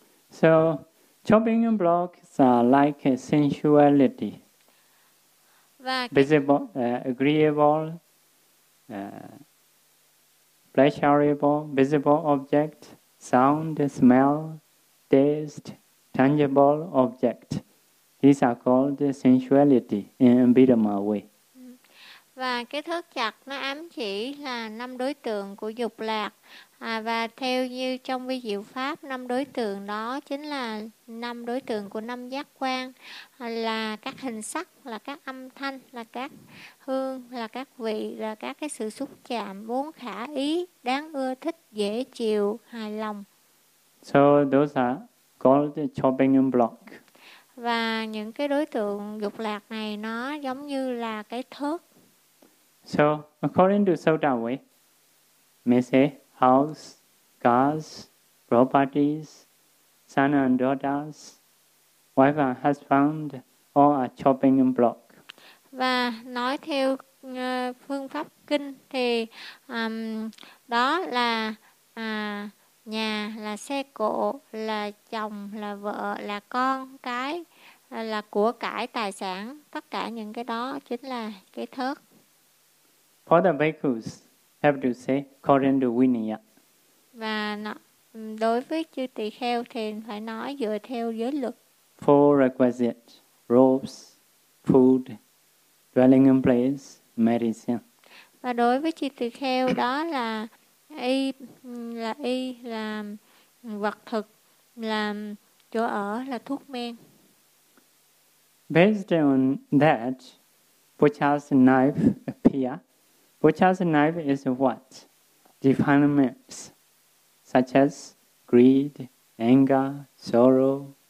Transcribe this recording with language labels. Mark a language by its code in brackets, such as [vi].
[en] So chopping blocks are like sensuality. [vi] Và [en] visible, agreeable, pleasurable, visible object, sound, smell, taste, tangible object. These are called sensuality in Abhidhamma way. [vi] Và cái thước chặt nó ám chỉ là năm đối tượng của dục lạc. Và theo như trong vi diệu pháp, năm đối tượng đó chính là năm đối tượng của năm giác quan, là các hình sắc, là các âm thanh, là các hương, là các vị, là các cái sự xúc chạm vốn khả ý, đáng ưa thích, dễ chịu, hài lòng. [en] So those are called chopping block. [vi] Và những cái đối tượng dục lạc này nó giống như là cái thước. [en] So according to Sotawe, may say house, cars, properties, son and daughters, wife and husband, all are chopping block. [vi] Và nói theo phương pháp kinh thì đó là nhà, là xe cộ, là chồng, là vợ, là con cái, là của cải, tài sản, tất cả những cái đó chính là cái thớt. [en] For the bhikkhus, have to say according to Vinaya. [vi] Và đối với chư tỳ kheo thì phải nói dựa theo giới luật. [en] Four requisite: robes, food, dwelling place, medicine. [vi] Và đối với chư tỳ kheo đó là y, là y, là vật thực, là chỗ ở, là thuốc men. [en] Based on that, Buddha's knife appear. Buddha's knife is what? Defilements, such as greed, anger, sorrow.